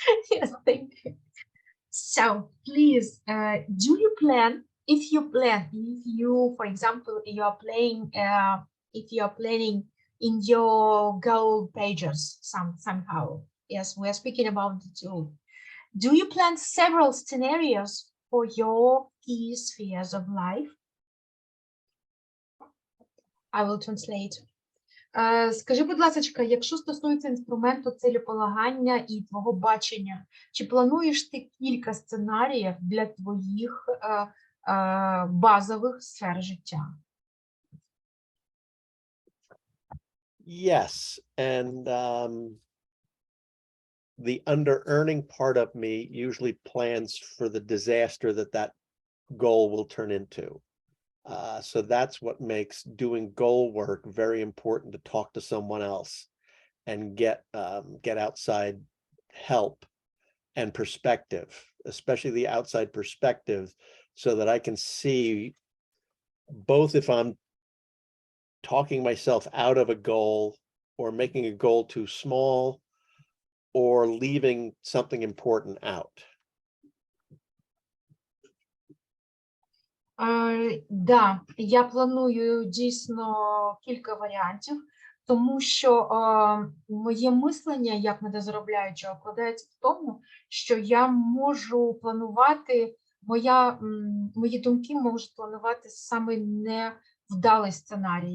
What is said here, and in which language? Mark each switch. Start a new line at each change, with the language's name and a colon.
English: Yes, thank you. So please, do you plan, if you, for example, you are playing, if you are planning in your goal pages somehow, yes, we are speaking about the tool. Do you plan several scenarios for your key spheres of life? I will translate.
Ukrainian: Скажи, будь ласка, якщо стосується інструменту цілеполагання і твого бачення, чи плануєш ти кілька сценаріїв для твоїх базових сфер життя?
English: Yes, and the under-earning part of me usually plans for the disaster that goal will turn into. So that's what makes doing goal work very important, to talk to someone else and get outside help and perspective, especially the outside perspective, so that I can see both if I'm talking myself out of a goal or making a goal too small or leaving something important out.
Ukrainian: Да, я планую дійсно кілька варіантів, тому що моє мислення, як недозаробляючого, вкладається в тому, що я можу планувати, мої думки можуть планувати саме невдалий сценарій.